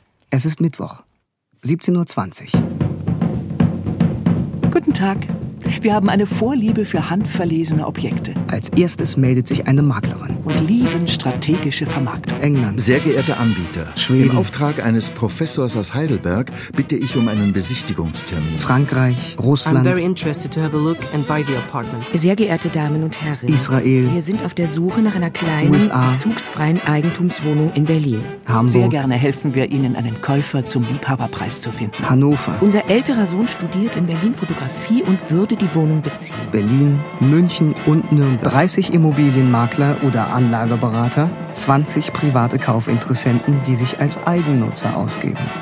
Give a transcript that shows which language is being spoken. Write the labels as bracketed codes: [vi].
[de] Es ist Mittwoch, 17.20 Uhr. Guten Tag. Wir haben eine Vorliebe für handverlesene Objekte. Als erstes meldet sich eine Maklerin. Und lieben strategische Vermarktung. England. Sehr geehrte Anbieter. Schweden. Im Auftrag eines Professors aus Heidelberg bitte ich um einen Besichtigungstermin. Frankreich. Russland. [en] I'm very interested to have a look and buy the apartment. [de] Sehr geehrte Damen und Herren. Israel. Wir sind auf der Suche nach einer kleinen, USA. Bezugsfreien Eigentumswohnung in Berlin. Hamburg. Sehr gerne helfen wir Ihnen, einen Käufer zum Liebhaberpreis zu finden. Hannover. Unser älterer Sohn studiert in Berlin Fotografie und würde die Wohnung beziehen. Berlin, München und Nürnberg. 30 Immobilienmakler oder Anlageberater, 20 private Kaufinteressenten, die sich als Eigennutzer ausgeben.